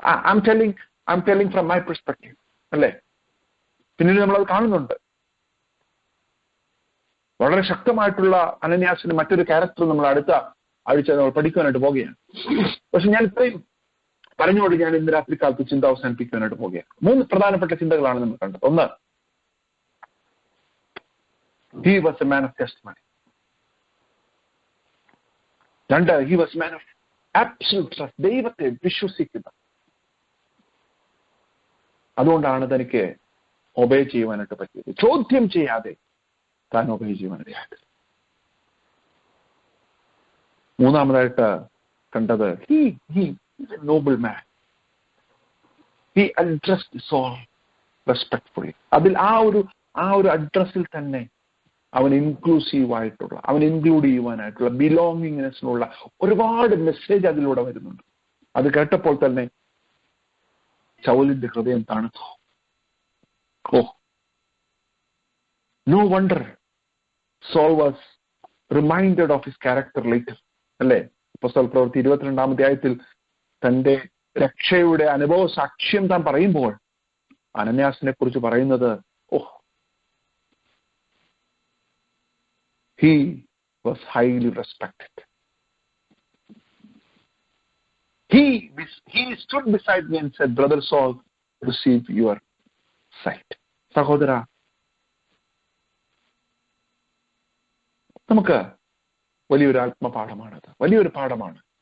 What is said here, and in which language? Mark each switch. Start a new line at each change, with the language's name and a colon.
English: I'm telling from my perspective.
Malayalam: അല്ലേ? പിന്നീട് നമ്മളത് കാണുന്നുണ്ട്. വളരെ ശക്തമായിട്ടുള്ള അനന്യാസിന്റെ മറ്റൊരു ക്യാരക്ടർ നമ്മൾ അടുത്ത ആഴ്ച നമ്മൾ പഠിക്കുവാനായിട്ട് പോകുകയാണ്. പക്ഷെ ഞാൻ ഇത്രയും പറഞ്ഞുകൊണ്ട് ഞാൻ ഇന്ന് രാത്രി കാലത്ത് ചിന്ത അവസാനിപ്പിക്കുവാനായിട്ട് പോകുകയാണ്. 3 പ്രധാനപ്പെട്ട ചിന്തകളാണ് നമ്മൾ കണ്ടത്. ഒന്ന്,
English: he was a man of testimony. 2, he was a man of absolute trust.
Malayalam: ദൈവത്തെ വിശ്വസിക്കുന്ന, അതുകൊണ്ടാണ് തനിക്ക് ഒബേ ചെയ്യുവാനായിട്ട് പറ്റിയത്. ചോദ്യം ചെയ്യാതെ താൻ ഒബേ ചെയ്യുവാനായിട്ട്. മൂന്നാമതായിട്ട് കണ്ടത്,
English: he is a noble man. He addressed Saul respectfully.
Malayalam: അതിൽ ആ ഒരു അഡ്രസ്സിൽ തന്നെ അവൻ ഇൻക്ലൂസീവ് ആയിട്ടുള്ള, അവൻ ഇൻക്ലൂഡ് ചെയ്യുവാനായിട്ടുള്ള, ബിലോങ്ങിങ്നെസ്സിനുള്ള ഒരുപാട് മെസ്സേജ് അതിലൂടെ വരുന്നുണ്ട്. അത് കേട്ടപ്പോൾ തന്നെ ശൗലിന്റെ ഹൃദയം തണുത്തു.
English: No wonder Saul was reminded of his character later.
Malayalam: അല്ലേ? അപ്പോസ്തല പ്രവൃത്തി 22-ാം അധ്യായത്തിൽ തന്റെ രക്ഷയുടെ അനുഭവ സാക്ഷ്യം താൻ പറയുമ്പോൾ അനന്യാസിനെ കുറിച്ച് പറയുന്നത്,
English: he was highly respected. He stood beside me and said, Brother Saul, receive your sight.
Malayalam: സഹോദര, നമുക്ക് വലിയൊരു ആത്മപാഠമാണത്, വലിയൊരു പാഠമാണ്.